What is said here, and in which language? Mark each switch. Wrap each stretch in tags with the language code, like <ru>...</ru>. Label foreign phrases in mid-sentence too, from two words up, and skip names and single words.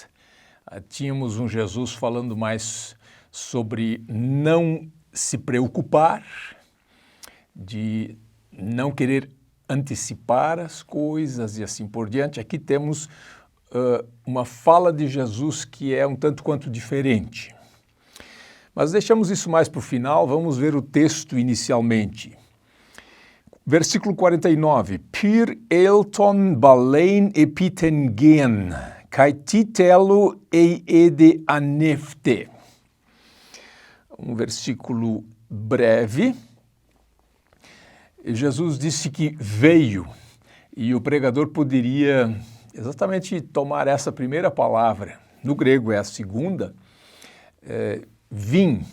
<pt>Tínhamos um Jesus falando mais sobre não se preocupar, de não querer antecipar as coisas e assim por diante. Aqui temos uma fala de Jesus que é um tanto quanto diferente. Mas deixamos isso mais para o final, vamos ver o texto inicialmente. Versículo 49.</pt> <el>Πῦρ ἦλθον βαλεῖν ἐπὶ τὴν γῆν, καὶ τί θέλω ἤδη ἀνήφθη.</el> <pt>Um versículo breve. Jesus disse que veio, e o pregador poderia exatamente tomar essa primeira palavra. No grego é a segunda. Vim.</pt>